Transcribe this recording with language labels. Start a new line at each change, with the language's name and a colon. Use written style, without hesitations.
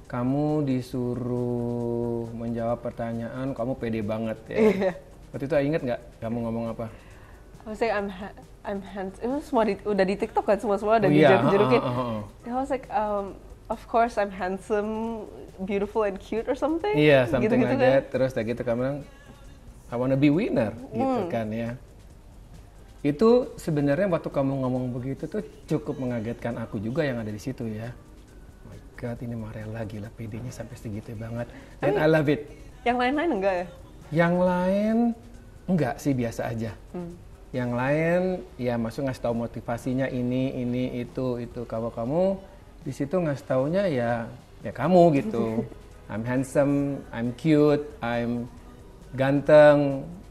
Indonesian: Kamu disuruh menjawab pertanyaan, kamu pede banget ya. Waktu itu inget nggak kamu ngomong apa?
English: I was like, I'm handsome.
Indonesian: Itu semua udah di TikTok kan, semua udah dijerukin.
English: I was like, of course I'm handsome, beautiful and cute or something.
Indonesian: Iya, something gitu,
English: like that.
Indonesian: Terus kayak gitu kamu bilang,
English: I wanna be winner,
Indonesian: gitu kan ya. Itu sebenarnya waktu kamu ngomong begitu tuh cukup mengagetkan aku juga yang ada di situ ya.
English: Oh my God,
Indonesian: ini Marella gila, PD-nya sampai segitu banget. Dan
English: I love it.
Indonesian: Yang lain-lain enggak ya? Yang lain enggak sih, biasa aja. Yang lain ya masuk ngasih tahu motivasinya ini itu. Kalau kamu di situ ngasih taunya ya kamu gitu.
English: I'm handsome, I'm cute, I'm ganteng.